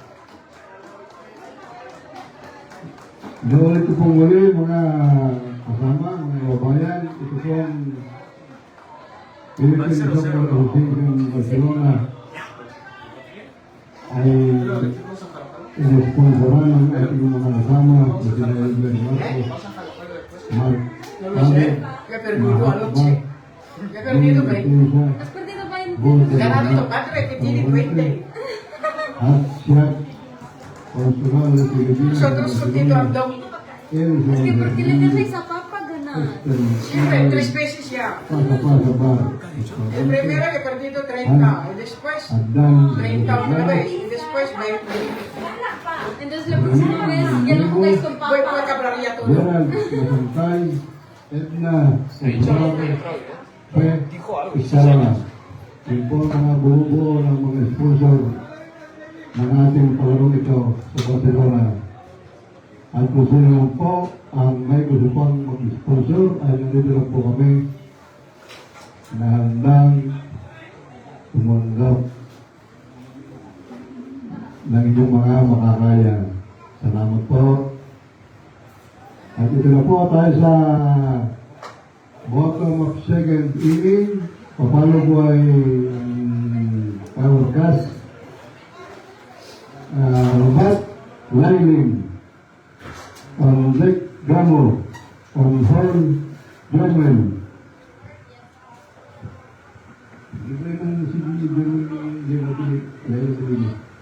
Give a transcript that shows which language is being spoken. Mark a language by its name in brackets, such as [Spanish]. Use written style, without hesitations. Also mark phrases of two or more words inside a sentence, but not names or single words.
[Filipino] Ulit ko pong muli mga kasama, mga kabayan. Ito pong [English] Philippine Soccer Association Barcelona [Filipino] ay inisponsoran ng ating mga kasama, Sina Edwin Marcos, Mark Ahmed, [Spanish] ¿Qué perdido anoche? ¿Qué perdido, güey? ¿Has perdido [Filipino] ba yun? [Spanish] Ganado tu padre que tiene 20. [Filipino] at siya, [Spanish] Consular de Pilipinas. Nosotros contigo andamos. Es que ¿por qué le dejas a papa ganar? Siempre 3 veces ya. Pasa bar. El primero he perdido 30. Y después 30 otra vez. Y después 20. Entonces la próxima vez ya no jugáis con Voy papa. a cabrar todo. [Filipino] Gerald, Masantay, Edna, Gonzalo, Pe, Isara. Yun po ang mga buo ng mga sponsor ng ating palarong ito sa Barcelona. At kung sino naman po ang may gusto pang mag-sponsor ay nandito lang po kami na handang tumanggap ng inyong mga makakaya. Salamat po. At ito na po tayo sa [English] bottom of second inning. [Filipino] Papalo po ay [English] power cast. [Filipino] Robat Lining. [English] On deck Gamo. On horn German. [Filipino] Libre na si German.